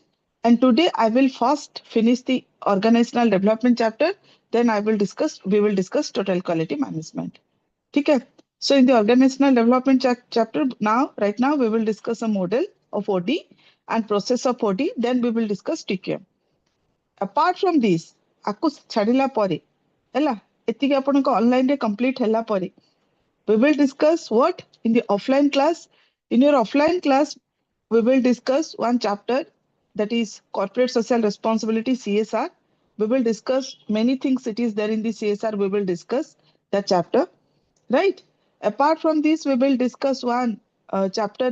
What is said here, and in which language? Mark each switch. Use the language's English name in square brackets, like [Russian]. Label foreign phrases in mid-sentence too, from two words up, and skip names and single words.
[English] And today I will first finish the organizational development chapter. Then we will discuss total quality management. Okay. So in the organizational development chapter now, right now we will discuss a model of OD and process of OD. Then we will discuss TQM. Apart from this, [Odia] ଆକୁ ଛାଡ଼ିଲା ପରେ ହେଲା ଏତିକି ଆପଣଙ୍କ ଅନଲାଇନରେ କମ୍ପ୍ଲିଟ ହେଲା ପରେ [English] we will discuss what in the offline class. In your offline class, we will discuss one chapter that is corporate social responsibility CSR. We will discuss many things it is there in the CSR. We will discuss that chapter, right? Apart from this, we will discuss one chapter.